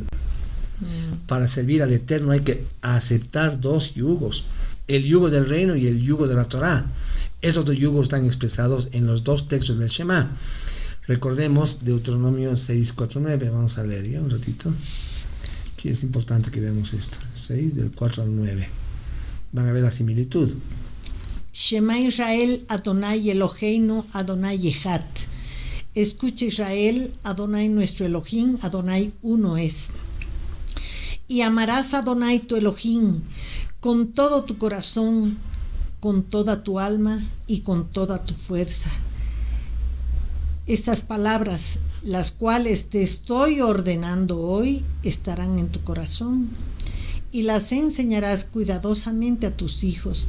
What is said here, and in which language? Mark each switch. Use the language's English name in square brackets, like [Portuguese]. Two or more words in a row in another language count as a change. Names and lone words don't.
[Spanish] Para servir al Eterno hay que aceptar dos yugos, el yugo del reino y el yugo de la Torá. Esos dos yugos están expresados en los dos textos del Shema. Recordemos Deuteronomio 6:4-9. Vamos a leer ya un ratito. Aquí es importante que veamos esto. 6 del 4 al 9. Van a ver la similitud. [Hebrew] שמע ישראל, אדני אלהינו, אדני אחד. [Spanish] Escucha Israel, Adonai nuestro Elohim, Adonai uno es. Y amarás a Adonai tu Elohim con todo tu corazón, con toda tu alma y con toda tu fuerza. Estas palabras, las cuales te estoy ordenando hoy, estarán en tu corazón y las enseñarás cuidadosamente a tus hijos.